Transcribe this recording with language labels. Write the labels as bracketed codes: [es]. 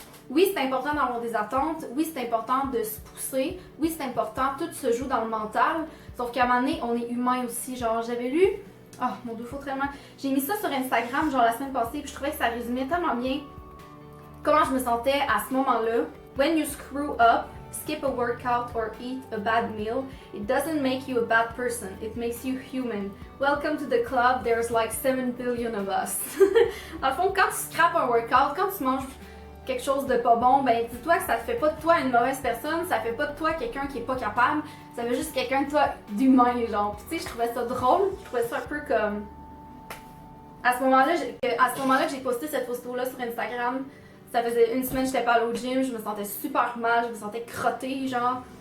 [fr] Oui, c'est important d'avoir des attentes. Oui, c'est important de se pousser. Oui, c'est important. Tout se joue dans le mental. Sauf qu'à un moment donné, on est humain aussi. Genre, j'avais lu... Oh, mon Dieu, faut tellement... J'ai mis ça sur Instagram, genre, la semaine passée, puis je trouvais que ça résumait tellement bien comment je me sentais à ce moment-là. [en] When you screw up, skip a workout or eat a bad meal, it doesn't make you a bad person. It makes you human. Welcome to the club. There's like 7 billion of us. [fr] Dans le fond, quand tu scrapes un workout, quand tu manges quelque chose de pas bon, ben dis-toi que ça fait pas de toi une mauvaise personne, ça fait pas de toi quelqu'un qui est pas capable, ça fait juste quelqu'un de toi d'humain, genre. Puis tu sais, je trouvais ça drôle, je trouvais ça un peu comme... À ce moment-là que j'ai posté cette photo-là sur Instagram, ça faisait une semaine que j'étais pas allée au gym, je me sentais super mal, je me sentais crottée, genre.